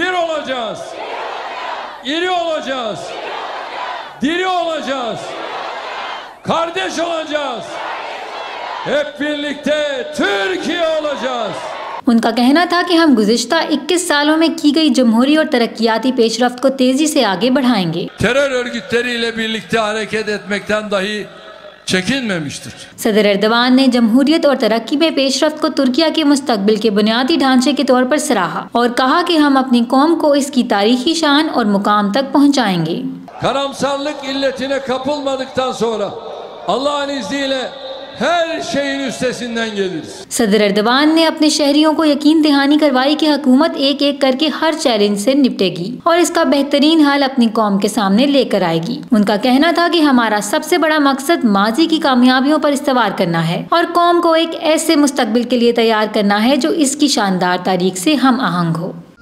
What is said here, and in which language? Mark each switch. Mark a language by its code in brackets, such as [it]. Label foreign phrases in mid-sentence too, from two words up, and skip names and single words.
[ur] ان کا کہنا تھا کہ ہم گزشتہ 21 سالوں میں کی گئی جمہوری اور ترقیاتی پیشرفت کو تیزی سے آگے بڑھائیں گے. صدر ایردوان نے جمہوریت اور ترقی میں پیشرفت کو ترکیہ کے مستقبل کے بنیادی ڈھانچے کے طور پر سراہا اور کہا کہ ہم اپنی قوم کو اس کی تاریخی شان اور مقام تک پہنچائیں گے. [tr] Karamsarlık illetine kapılmadıktan sonra Allah'ın izniyle her şeyin üstesinden geliriz। [ur] صدر ایردوان نے اپنے شہریوں کو یقین دہانی کروائی کہ حکومت ایک ایک کر کے ہر چیلنج سے نمٹے گی اور اس کا بہترین حل اپنی قوم کے سامنے لے کر آئے گی. ان کا کہنا تھا کہ ہمارا سب سے بڑا مقصد ماضی کی کامیابیوں پر استوار کرنا ہے اور قوم کو ایک ایسے مستقبل کے لیے تیار کرنا ہے جو اس کی شاندار تاریخ سے ہم آہنگ ہو.